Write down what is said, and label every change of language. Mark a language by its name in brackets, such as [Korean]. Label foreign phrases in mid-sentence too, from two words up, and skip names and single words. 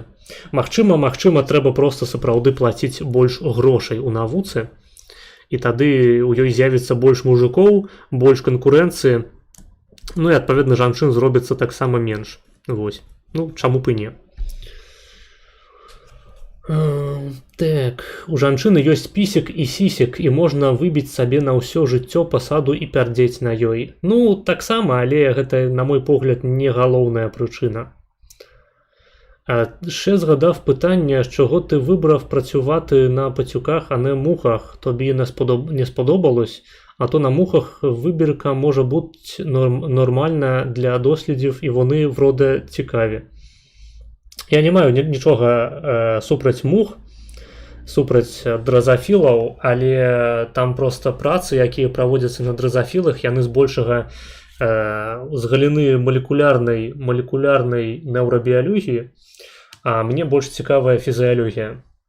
[Belarusian] Магчыма, трэба проста сапраўды плаціць больш грошай у навуцы, і тады ў ёй з'явіцца больш мужикоў, больш канкурэнцыі, ну і адпаведна жанчын зробіцца таксама менш. Вось. Ну, чаму б і не. Так, у жанчыны ёсць пісек і сісек, і можна выбіць сабе на ўсё жыццё пасаду і пярдзець на ёй. Ну, таксама, але гэта, на мой погляд, не галоўная причина. [Ukrainian] А ще згадав питання, чого ти вибрав працювати на пацюках, а не мухах. Тобі не сподобалось, а то на мухах вибірка може бути нормальна для дослідів, і вони, вроде, цікаві. [Belarusian] Я не маю нічого супроць мух, супроць дрозофілаў, але там просто працы, якія праводзяцца на дрозофілах, яны збольшага з галіны молекулярнай неўрабіялогіі, а мне больш цікавая фізіялогія.